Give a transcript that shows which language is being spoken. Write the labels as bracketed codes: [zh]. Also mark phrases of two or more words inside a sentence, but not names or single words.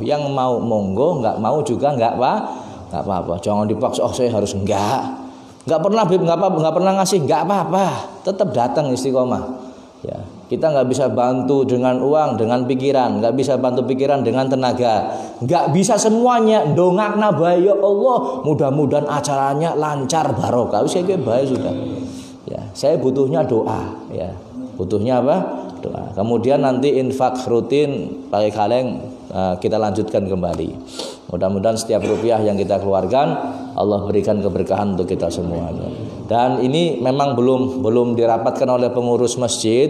[id] Yang mau monggo, enggak mau juga enggak apa-apa. Jangan dipaksa, oh saya harus enggak pernah ngasih, enggak apa-apa. Tetap datang istiqomah. Ya, kita nggak bisa bantu dengan uang, dengan pikiran, nggak bisa bantu pikiran dengan tenaga, nggak bisa semuanya. [jv] Dongakna bae [id] ya Allah, mudah-mudahan acaranya lancar barokah. [jv] Wis kayak bae [id] sudah. Ya, saya butuhnya doa. Ya, butuhnya apa? Doa. Kemudian nanti infak rutin pakai kaleng kita lanjutkan kembali. Mudah-mudahan setiap rupiah yang kita keluarkan Allah berikan keberkahan untuk kita semuanya. Dan ini memang belum dirapatkan oleh pengurus masjid.